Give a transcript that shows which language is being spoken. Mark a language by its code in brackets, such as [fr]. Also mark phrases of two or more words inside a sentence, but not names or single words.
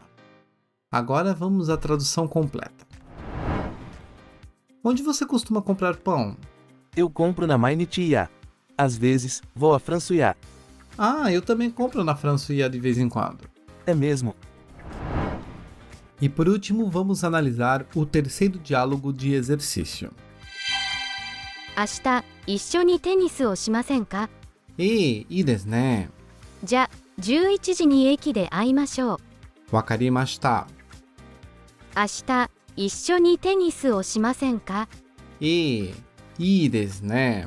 [pt] Agora vamos à tradução completa. Onde você costuma comprar pão? Eu compro na Mainichi-ya. Às vezes, vou a Fransuya. Ah, eu também compro na Fransuya de vez em quando. É mesmo? E por último, vamos analisar o terceiro diálogo de exercício. [ja] 明日、一緒にテニスをしませんか？いいですね。じゃ、11時に駅で会いましょう。わかりました。明日、一緒にテニスをしませんか？いいですね。